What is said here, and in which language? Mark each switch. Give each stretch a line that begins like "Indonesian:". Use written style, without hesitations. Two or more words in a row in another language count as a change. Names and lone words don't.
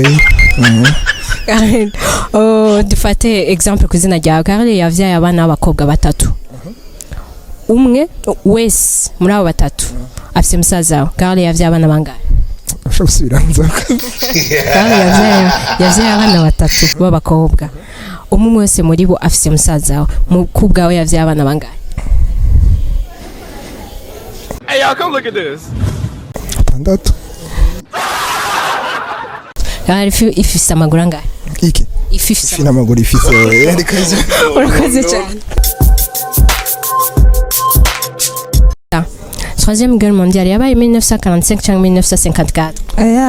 Rundi: Karel dufate exemple kuzina rya Karel yavyaye abana b'abakobwa batatu umwe wese muri abo batatu afise musaza we. Karel yavyaye abana bangahe? Ushobiranza Karel yavyaye abana batatu b'abakobwa umwe wese muri bo afise musaza we. Mu kubwawe yavyaye abana bangahe?
English: Hey y'all, come look at this.
Rundi: Batandatu. Karel ifise amaguru angahe? Iki Ifise amaguru ifise. Urakoze cyane.
French: 3e guerre mondiale
Rundi: yabaye 1945 cyangwa 1954?